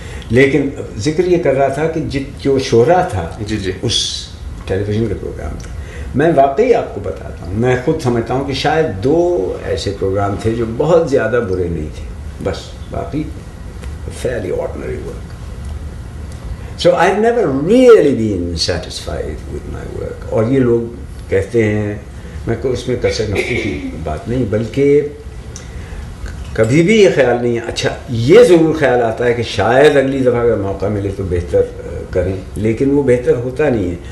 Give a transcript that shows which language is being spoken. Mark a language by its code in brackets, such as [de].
[ur] لیکن ذکر یہ کر رہا تھا کہ جو شہرا تھا اس ٹیلی ویژن کے پروگرام میں, میں واقعی آپ کو بتاتا ہوں, میں خود سمجھتا ہوں کہ شاید 2 ایسے پروگرام تھے جو بہت زیادہ برے نہیں تھے, بس باقی [en] fairly ordinary work. So I've never really been satisfied with my work. [ur] اور یہ لوگ کہتے ہیں, میں کو اس میں کثر نفسی کی بات نہیں, بلکہ کبھی بھی یہ خیال نہیں ہے. اچھا یہ ضرور خیال آتا ہے کہ شاید اگلی دفعہ اگر موقع ملے تو بہتر کریں, لیکن وہ بہتر ہوتا نہیں ہے.